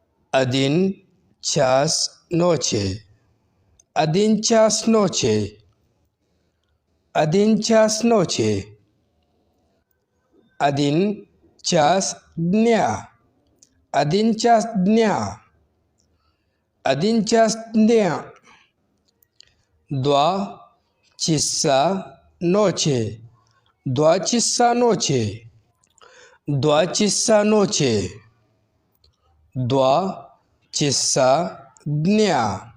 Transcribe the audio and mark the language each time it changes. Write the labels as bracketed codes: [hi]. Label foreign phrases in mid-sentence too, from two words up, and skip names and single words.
[ru] Один час ночи. Один час ночи. Один час ночи. Один час дня. Один час дня. Один час дня. Два часа ночи. Два часа ночи. Два часа ночи. Два часа дня.